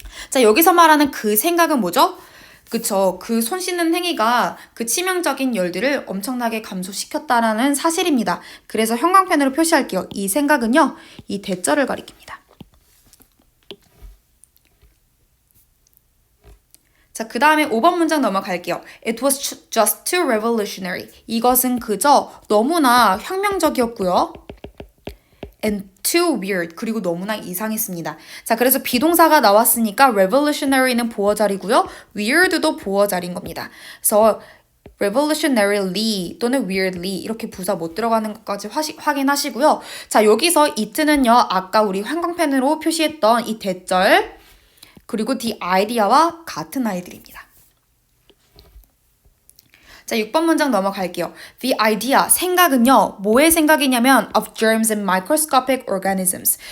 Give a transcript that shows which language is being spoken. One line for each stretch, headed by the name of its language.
Korean: 자, 여기서 말하는 그 생각은 뭐죠? 그쵸. 그 손 씻는 행위가 그 치명적인 열들을 엄청나게 감소시켰다라는 사실입니다. 그래서 형광펜으로 표시할게요. 이 생각은요, 이 대절을 가리킵니다. 자, 그 다음에 5번 문장 넘어갈게요.
English: It was just too revolutionary.
Korean: 이것은 그저 너무나 혁명적이었고요.
English: And too weird.
Korean: 그리고 너무나 이상했습니다. 자, 그래서 비동사가 나왔으니까 revolutionary는 보어 자리고요. weird도 보어 자리인 겁니다. 그래서 revolutionarily 또는 weirdly 이렇게 부사 못 들어가는 것까지 확인하시고요. 자, 여기서 it는요. 아까 우리 형광펜으로 표시했던 이 대절 그리고 the idea와 같은 아이들입니다. 자, 6번 문장 넘어갈게요.
English: The idea,
Korean: 생각은요. 뭐의 생각이냐면
English: of germs and microscopic organisms.